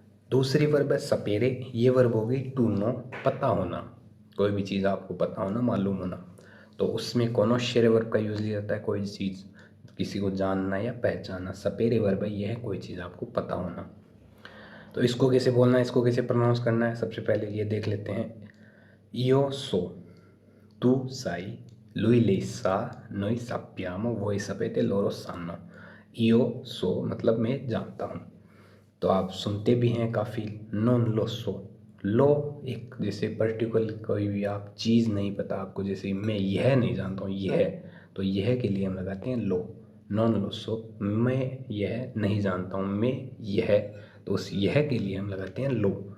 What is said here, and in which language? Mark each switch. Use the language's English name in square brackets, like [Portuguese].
[Hindi] दूसरी वर्ब है सपेरे। ये वर्ब हो गई टू नो, पता होना। कोई भी चीज़ आपको पता होना, मालूम होना, तो उसमें कोनोस्सेरे वर्ब का यूज़ लिया जाता है। कोई चीज़ किसी को जानना या पहचानना। सपेरे वर्ब है, ये है कोई चीज़ आपको पता होना। तो इसको कैसे बोलना है, इसको कैसे प्रोनाउंस करना है, सबसे पहले ये देख लेते हैं। [Italian] io so, tu sai, lui lei sa, noi sappiamo, voi sapete, loro sanno। io so [Hindi] मतलब मैं जानता हूँ। तो आप सुनते भी हैं काफ़ी। [Italian] नॉन लो सो, [Hindi] लो एक जैसे पर्टिकुलर कोई भी आप चीज़ नहीं पता आपको, जैसे मैं यह नहीं जानता हूँ, यह, तो यह के लिए हम लगाते हैं लो। [Italian] नॉन लो सो, [Hindi] मैं यह नहीं जानता हूँ, मैं यह, तो उस यह के लिए हम लगाते हैं लो।